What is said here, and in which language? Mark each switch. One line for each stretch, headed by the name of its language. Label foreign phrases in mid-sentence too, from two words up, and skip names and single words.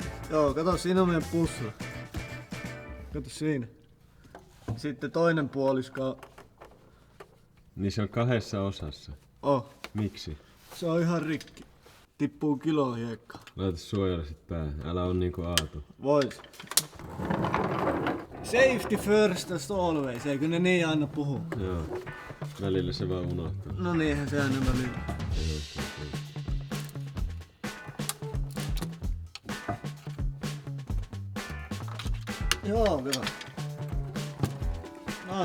Finnish: Joo, kato, siinä on meidän pusla. Kato siinä. Sitten toinen puolisko. Niin se on 2 osassa. Oh, Miksi? se on ihan rikki. Tippuu kilo hiekkaa. Laita suojalasit päähän. Älä on niinku Aatu. Vois.
English: Safety first as always,
Finnish: eikö ne niin aina puhu? Joo. Välillä se vaan unohtaa. No niinhän se aina välillä. Joo, kato. Noin.